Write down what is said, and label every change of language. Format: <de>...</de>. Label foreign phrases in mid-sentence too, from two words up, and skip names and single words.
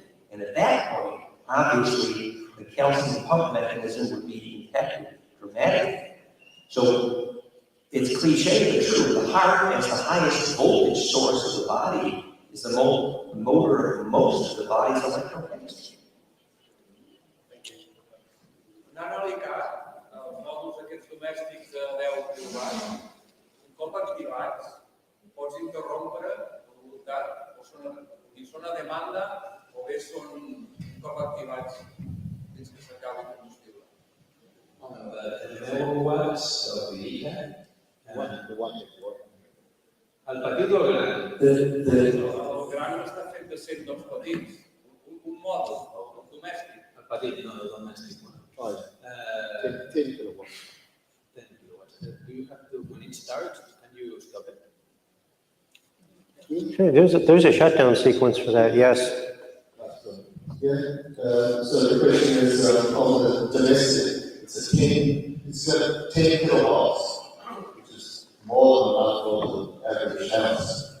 <en>And at that point, obviously, the calcium pump mechanism would be impacted dramatically. So it's cliche but true. The heart, as the highest voltage source of the body, is the motor of most of the body's electrochemistry.</en> <ca>N'analitzar els mòduls aquests domèstics de 10 quilowatts, un cop activats, pots interrompre la voluntat, són a demanda o bé són un cop activats fins que s'acabi el combustible.</ca> <en>The megawatts of the ETA,</en> <ca>el petit o el gran? El gran està fet de 102 petits, un mòdul, el domèstic. El petit, no, el domèstic. 10 kilowatts. 10 kilowatts.</ca> <en>Do you have to, when it starts, can you stop it? Okay, there's a shutdown sequence for that, yes. Yeah, so the question is on the domestic, it's got 10 kilowatts, which is more than enough for the average house.</en>